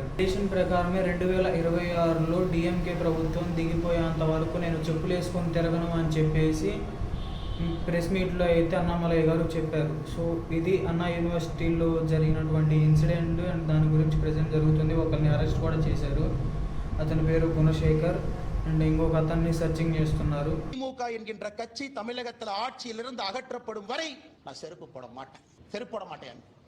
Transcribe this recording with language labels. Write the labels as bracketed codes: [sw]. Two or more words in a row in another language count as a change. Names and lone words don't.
[te] ట్రెడిషన్ ప్రకారమే 2026లో డిఎంకే ప్రభుత్వం దిగిపోయేంత వరకు నేను చెప్పులు వేసుకొని తిరగను అని చెప్పేసి ప్రెస్ మీట్లో అయితే అన్నమలయ్య గారు చెప్పారు. సో ఇది అన్నా యూనివర్సిటీలో జరిగినటువంటి [en] incident and [te] దాని గురించి ప్రెజెంట్ జరుగుతుంది. ఒకరిని అరెస్ట్ కూడా చేశారు. అతని పేరు గుణశేఖర్ అండ్ ఇంకొక అతన్ని సర్చింగ్ చేస్తున్నారు. [ta] திமுக என்கின்ற கட்சி தமிழகத்தில் ஆட்சியிலிருந்து அகற்றப்படும் வரை நான் செருப்பு போட மாட்டேன்.